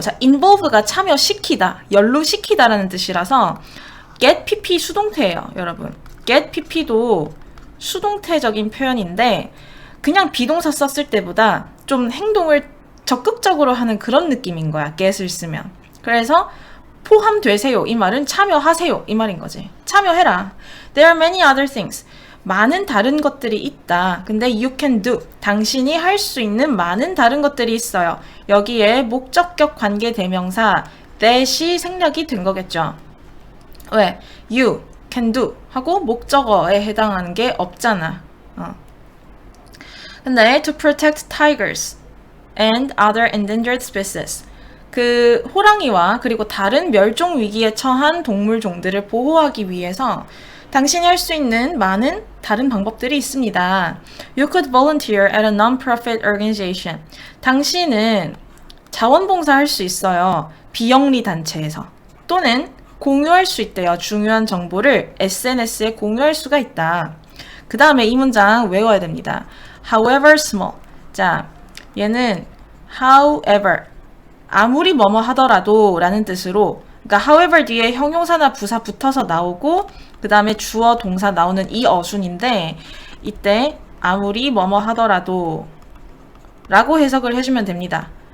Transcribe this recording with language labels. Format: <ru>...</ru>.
<ko>자, involve가 참여시키다, 연루시키다라는 뜻이라서 get pp 수동태예요, 여러분. get pp도 수동태적인 표현인데 그냥 비동사 썼을 때보다 좀 행동을 적극적으로 하는 그런 느낌인 거야, get을 쓰면. 그래서 포함되세요, 이 말은 참여하세요, 이 말인 거지. 참여해라.</ko> <en>There are many other things.</en> <ko>많은 다른 것들이 있다.</ko> <en>근데 you can do.</en> <ko>당신이 할 수 있는 많은 다른 것들이 있어요. 여기에 목적격 관계 대명사 that이 생략이 된 거겠죠. 왜?</ko> <en>You can do</en> <ko>하고 목적어에 해당하는 게 없잖아.</ko> <en>근데 to protect tigers and other endangered species.</en> <ko>그 호랑이와 그리고 다른 멸종 위기에 처한 동물종들을 보호하기 위해서 당신이 할 수 있는 많은 다른 방법들이 있습니다.</ko> <en>You could volunteer at a non-profit organization.</en> <ko>당신은 자원봉사 할 수 있어요. 비영리 단체에서. 또는 공유할 수 있대요. 중요한 정보를 SNS에 공유할 수가 있다. 그 다음에 이 문장 외워야 됩니다.</ko> <en>However small.</en> <ko>자, 얘는 however, 아무리 뭐뭐 하더라도 라는 뜻으로, 그러니까 however 뒤에 형용사나 부사 붙어서 나오고 그 다음에 주어 동사 나오는 이 어순인데 이때 아무리 뭐뭐 하더라도 라고 해석을 해주면 됩니다.</ko>